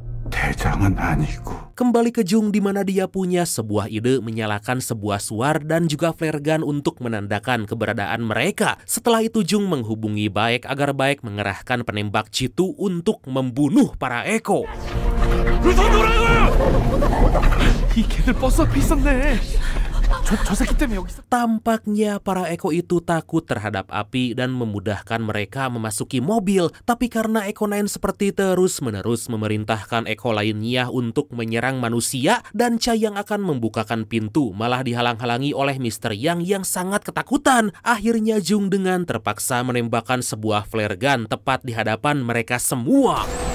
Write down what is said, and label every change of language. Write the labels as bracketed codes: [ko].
[ko] 대장은 아니고. [id] Kembali ke Jung di mana dia punya sebuah ide menyalakan sebuah suar dan juga flare gun untuk menandakan keberadaan mereka. Setelah itu Jung menghubungi Baek agar Baek mengerahkan penembak jitu untuk membunuh para Eko. [ko] 이 걔들 버스 앞에 있었네. 저 새끼 때문에 여기 있어. [id] Tampaknya para Eko itu takut terhadap api dan memudahkan mereka memasuki mobil. Tapi karena Eko 9 seperti terus-menerus memerintahkan Eko lainnya untuk menyerang manusia dan Cha yang akan membukakan pintu malah dihalang-halangi oleh Mr. Yang yang sangat ketakutan. Akhirnya Jung dengan terpaksa menembakkan sebuah flare gun tepat di hadapan mereka semua.